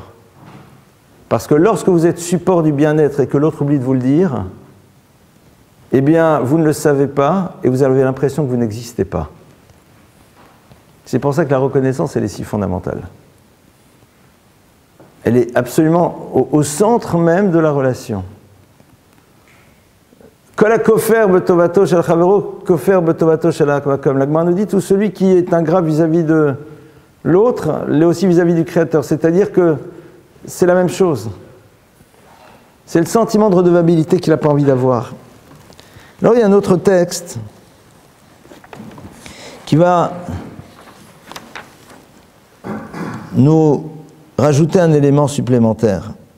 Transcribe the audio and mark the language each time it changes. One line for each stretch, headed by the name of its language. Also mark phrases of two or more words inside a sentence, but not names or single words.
French: Parce que lorsque vous êtes support du bien-être et que l'autre oublie de vous le dire, eh bien, vous ne le savez pas et vous avez l'impression que vous n'existez pas. C'est pour ça que la reconnaissance, elle est si fondamentale. Elle est absolument au centre même de la relation.
Hebrew: כל הכופר בטובתו של חברו, כופר בטובתו של המקום.
French: La Gemara nous dit, tout celui qui est ingrat vis-à-vis de l'autre, l'est aussi vis-à-vis du Créateur. C'est-à-dire que c'est la même chose. C'est le sentiment de redevabilité qu'il n'a pas envie d'avoir. Alors il y a un autre texte qui va nous rajouter un élément supplémentaire.